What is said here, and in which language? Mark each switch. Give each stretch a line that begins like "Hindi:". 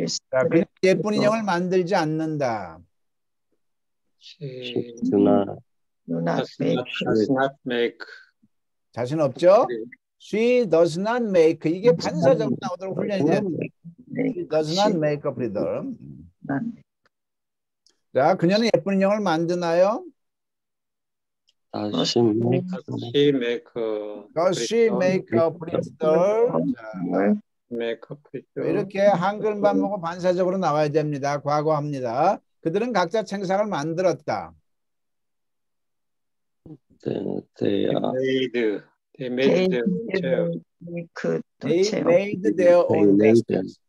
Korean: 자, 그녀는 예쁜 인형을 만들지 않는다.
English: she Do not does not make
Korean: 자신 없죠?
English: She does not make.
Korean: 이게 반사적으로 나오도록 훈련이 돼야 돼요.
English: She does not make a pretty doll.
Korean: 자, 그녀는 예쁜 인형을 만드나요?
English: Does she make he make a Does she make a pretty doll? 자, make a pretty
Korean: 이렇게 한글만 보고 반사적으로 나와야 됩니다. 과거합니다. 그들은 각자 책상을 만들었다.
English: they they made their own chair. They made their own desks.